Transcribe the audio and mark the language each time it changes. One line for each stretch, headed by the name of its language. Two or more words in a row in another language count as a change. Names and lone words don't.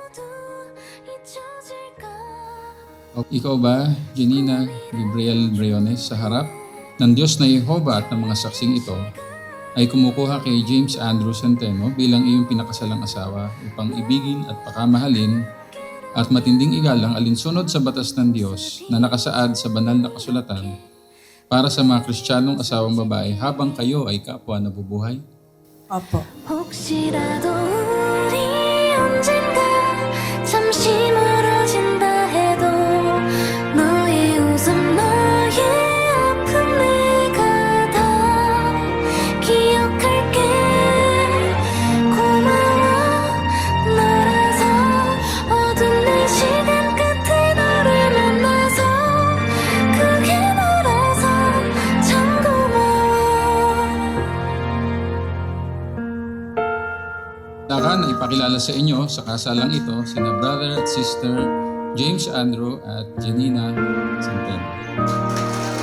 Filipino: Ikaw ba, Janina Gabriel Briones, sa harap ng Diyos na Jehovah at ng mga saksing ito, ay kumukuha kay James Andrew Centeno bilang iyong pinakasalang asawa upang ibigin at pakamahalin at matinding igalang alinsunod sa batas ng Diyos na nakasaad sa banal na kasulatan para sa mga Kristiyanong asawang babae habang kayo ay kapwa nabubuhay? Opo.
Korean: 혹시라도 우리 언젠가 잠시 멀어진다 해도 너의 웃음 너의 아픔 내가 다 기억할게. 고마워 너라서 어두운 내 시간 끝에 너를 만나서 그게 너라서 참 고마워.
Filipino: Dakan na ipakilala sa inyo sa kasalang ito sina Brother at Sister James Andrew at Janina Centeno.